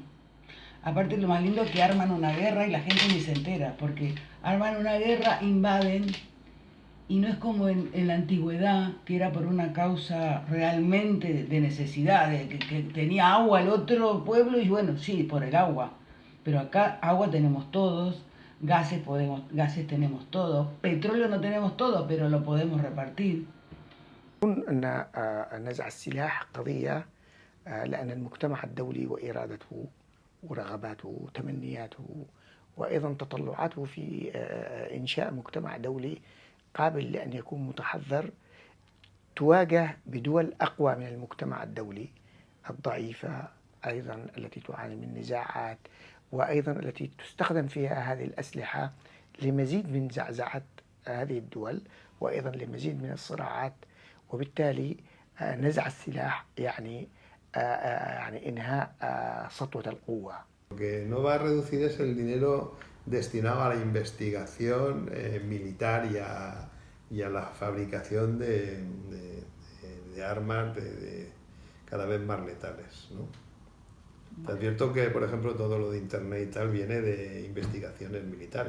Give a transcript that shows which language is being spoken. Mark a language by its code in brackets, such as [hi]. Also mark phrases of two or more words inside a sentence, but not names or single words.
[es] Aparte lo más lindo es que arman una guerra y la gente ni se entera, porque arman una guerra, invaden, y no es como en la antigüedad, que era por una causa realmente de necesidad, de que tenía agua el otro pueblo y bueno, sí, por el agua. Pero acá agua tenemos todos, gases tenemos todos, petróleo no tenemos todo, pero lo podemos repartir. [ar] أن نزع السلاح قضية لأن المجتمع الدولي وإرادته ورغباته وتمنياته وأيضا تطلعاته في إنشاء مجتمع دولي قابل لأن يكون متحضر تواجه بدول أقوى من المجتمع الدولي الضعيفة أيضا التي تعاني من نزاعات وأيضا التي تستخدم فيها هذه الأسلحة لمزيد من زعزعة هذه الدول وأيضا لمزيد من الصراعات وبالتالي نزع السلاح يعني إنهاء سطوة القوة. [es] Lo que no va a reducir es el dinero destinado a la investigación militar y a la fabricación de armas cada vez más letales, ¿no? Te advierto que, por ejemplo, todo lo de Internet y tal viene de investigaciones militares.